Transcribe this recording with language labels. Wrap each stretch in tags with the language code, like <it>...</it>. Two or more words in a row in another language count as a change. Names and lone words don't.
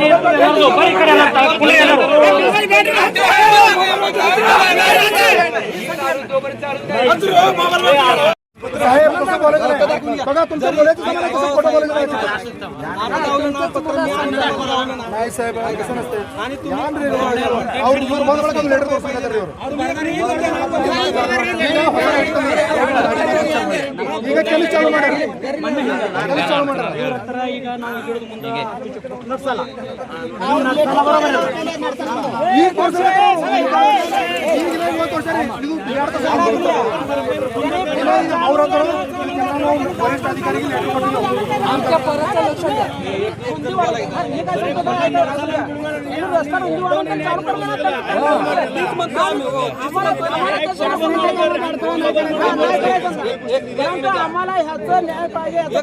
<mr>साहेब कसं बोलायचं बघा, तुमचं बोलायचं समजा कसं खोटं बोलायचं नाही साहेब, कसं नसते.</mr> <kn>लेटर ಈಗ ಕೆಲಸ ಚಾಲು ಮಾಡ್ಯಾರ, ಕೆಲಸ ಚಾಲು ಮಾಡ್ಯಾರ. ಈಗ ನಾವು ನಡ್ಸಲ್ಲ, ಈಗ ತೋರ್ಸ್ರಿ, ಇದು</kn> <mr>वरिष्ठ अधिकारी आमच्या परत लक्ष द्या. आम्हाला ह्याचं न्याय पाहिजे.</mr>